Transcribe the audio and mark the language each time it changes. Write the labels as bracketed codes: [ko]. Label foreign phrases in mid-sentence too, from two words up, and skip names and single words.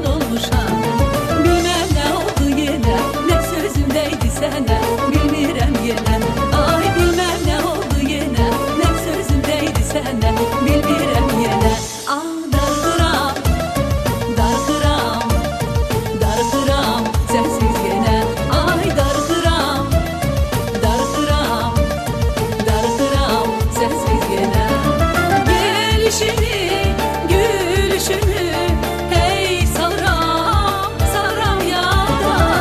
[az] olmuşam. [tr] Bilmem ne oldu yine, ne sözümdeydi sana, [az] bilmirəm yenə. [tr] Ay bilmem ne oldu yine, ne sözümdeydi sana, [az] bilmirəm yenə. Ah darxıram, darxıram, darxıram sensiz yenə. Ay darxıram, darxıram, darxıram sensiz yenə. [tr] Gelişini, gülüşünü, hey saram, saram yada.